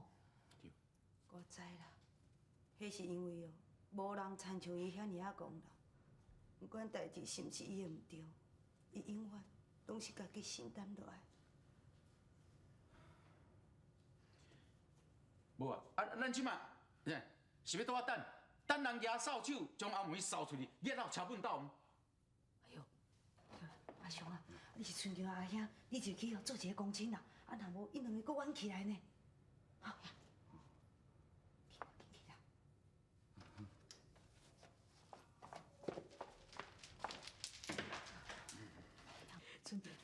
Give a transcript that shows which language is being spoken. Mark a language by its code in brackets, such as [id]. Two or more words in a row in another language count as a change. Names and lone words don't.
[nan] 我知啦，迄是因为无人参像伊遐尔啊戆人。不管代志是毋是伊的毋对，伊永远拢是家己承担落来。无啊，咱即马是要拄啊等人举扫帚将阿梅扫出去，惹到车本斗。哎呦，阿雄啊，你是春桥阿兄，你就去做一个公亲啦。啊，若无，伊两个搁冤起来呢。好呀，去啦。春潮，